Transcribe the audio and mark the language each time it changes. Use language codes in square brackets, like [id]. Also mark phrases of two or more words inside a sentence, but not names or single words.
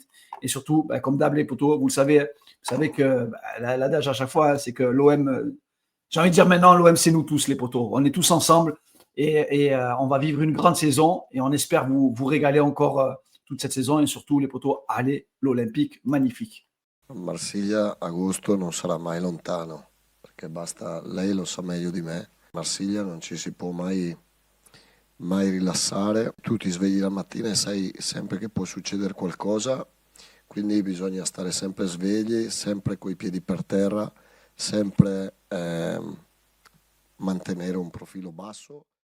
[fr] Et surtout, comme d'hab, les potos, vous savez que l'adage à chaque fois, c'est que l'OM, j'ai envie de dire maintenant, l'OM, c'est nous tous, les potos. On est tous ensemble et on va vivre une grande saison et on espère vous régaler encore toute cette saison. Et surtout, les potos, allez, l'Olympique, magnifique. [it] Marsiglia, agosto non sarà mai lontano, perché lei lo sa meglio di me. Marsiglia non ci si può mai rilassare. Tu ti svegli la mattina e sai sempre che può succedere qualcosa, quindi bisogna stare sempre svegli, sempre coi piedi per terra, sempre mantenere un profilo basso.